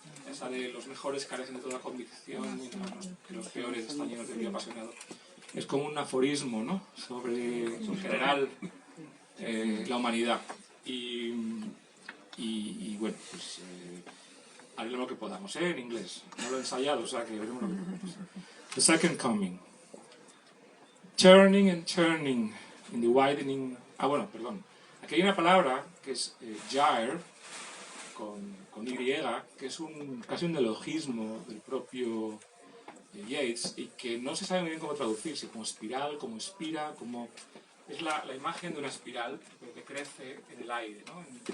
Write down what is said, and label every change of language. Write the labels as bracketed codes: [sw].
[es] Esa de los mejores carecen de toda convicción, mientras que los peores están llenos de odio apasionado. Es como un aforismo, ¿no? Sobre, en general, la humanidad. Y bueno, pues haremos lo que podamos, en inglés. No lo he ensayado, o sea que veremos lo que podamos. [en] The second coming. Turning and turning in the widening... [es] Ah, bueno, perdón. Aquí hay una palabra que es gyre, con Y, que es casi un neologismo del propio Yeats y que no se sabe muy bien cómo traducirse, como espiral, como espira, como... Es la imagen de una espiral que crece en el aire, ¿no?